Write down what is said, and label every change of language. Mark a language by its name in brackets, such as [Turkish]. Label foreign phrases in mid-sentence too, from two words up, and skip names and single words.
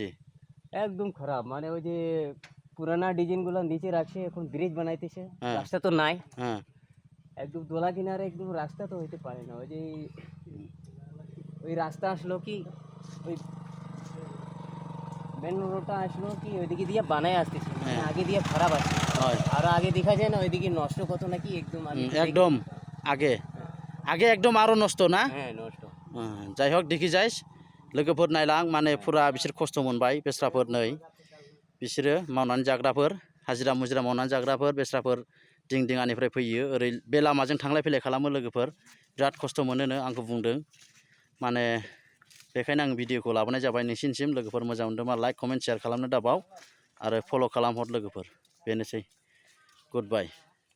[Bangla] একদম খারাপ মানে ওই যে পুরানা ডিজাইন গুলো নিচে রাখছে এখন ব্রিজ বানাইতেছে রাস্তা তো নাই একদম দোলা কিনারে একদম রাস্তা তো হইতে পারে না ওই যে ওই রাস্তা আসলো কি ওই মেন রোডটা আসলো কি ওইদিকে দিয়ে বানায় আসতেছে আগে দিয়ে খারাপ আসছে আর আগে দেখা যায় না ওইদিকে নষ্ট কত নাকি একদম আগে একদম আরো নষ্ট না নষ্ট যাই হোক দেখি যাইস [Bodo] लोगोफोर नायलां माने फुरा बिसोर खस्थ' मोनबाय बेस्राफोर नै बिसोरो मावनानै जाग्राफोर हाजिरा मुजिरा मावनानै जाग्राफोर बेस्राफोर दिंदिङानिफ्राय फैयो ओरै बे लामाजों थांलाय फैलाय खालामो लोगोफोर बिराद खस्थ' मोनोनो आंखौ बुंदों माने बेखायनो आं भिडिअखौ लाबोनाय जाबाय नोंसिनिसिम लोगोफोर मोजां मोनदोंबा [English] like comment share [Bodo] खालामनो दाबाव आरो फल' खालामहर लोगोफोर बेनोसै [English] good bye